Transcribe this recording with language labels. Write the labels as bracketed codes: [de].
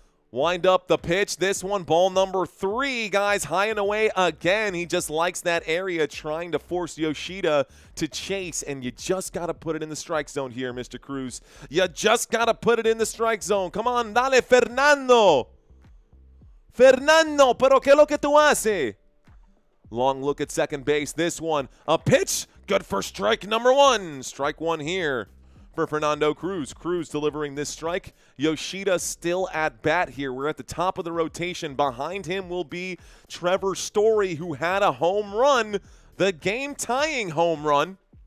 [en] Wind up the pitch. This one, ball number 3, guys, high and away again. He just likes that area, trying to force Yoshida to chase, and you just got to put it in the strike zone here, Mr. Cruz. You just got to put it in the strike zone. Come on, dale, Fernando. [es] Fernando, pero ¿qué lo que tú haces? [en] Long look at second base. This one, a pitch. Good for strike number 1. Strike 1 here for Fernando Cruz. Cruz delivering this strike. Yoshida still at bat here. We're at the top of the rotation. Behind him will be Trevor Story, who had a home run, the game-tying home run.